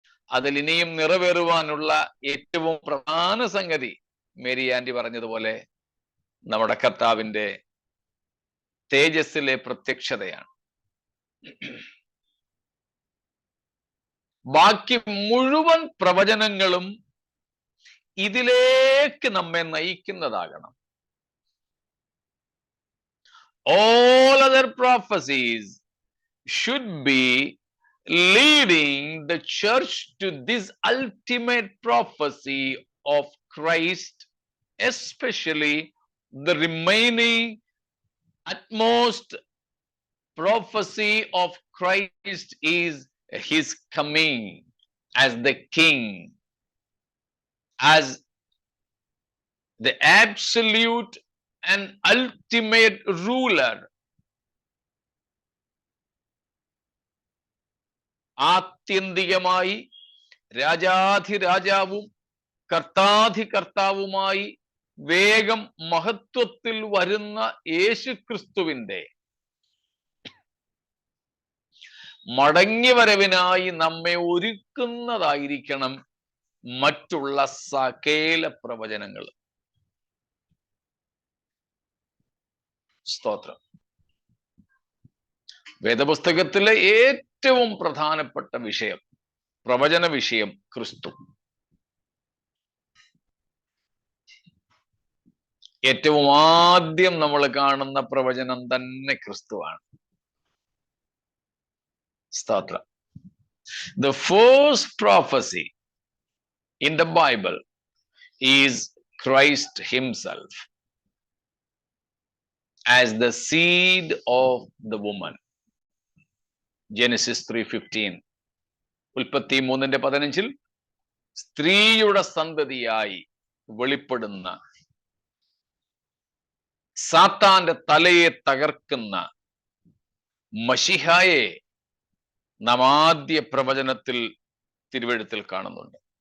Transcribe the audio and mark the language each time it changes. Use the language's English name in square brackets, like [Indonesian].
[Malayalam] അതിൽ ഇനിയും നിറവേറുവാനുള്ള ഏറ്റവും പ്രധാന സംഗതി മേരി ആന്റി പറഞ്ഞതുപോലെ നമ്മുടെ കർത്താവിന്റെ തേജസ്സിലെ പ്രത്യക്ഷതയാണ്. ബാക്കി മുഴുവൻ പ്രവചനങ്ങളും ഇതിലേക്ക് നമ്മെ നയിക്കുന്നതാകണം. [English] All other prophecies should be leading the church to this ultimate prophecy of Christ, especially the remaining utmost prophecy of Christ is his coming as the king, as the absolute and ultimate ruler. [Malayalam] ആത്യന്തികമായി രാജാധിരാജാവും കർത്താധികർത്താവുമായി വേഗം മഹത്വത്തിൽ വരുന്ന യേശുക്രിസ്തുവിന്റെ മടങ്ങിവരവിനായി നമ്മെ ഒരുക്കുന്നതായിരിക്കണം മറ്റുള്ള സകല പ്രവചനങ്ങൾ. സ്തോത്രം. വേദപുസ്തകത്തിലെ ഏറ്റവും പ്രധാനപ്പെട്ട വിഷയം, പ്രവചന വിഷയം ക്രിസ്തു. ഏറ്റവും ആദ്യം നമ്മൾ കാണുന്ന പ്രവചനം തന്നെ ക്രിസ്തുവാണ്. സ്തോത്രം. [English] The first prophecy in the Bible is Christ himself as the seed of the woman. Genesis 3:15. [Malayalam] ഉൽപ്പത്തി 3:15 സ്ത്രീയുടെ സന്തതിയായി വെളിപ്പെടുന്ന, സാത്താന്റെ തലയെ തകർക്കുന്ന മശിഹായെ നാം ആദ്യ പ്രവചനത്തിൽ തിരുവെഴുത്തിൽ കാണുന്നുണ്ട്.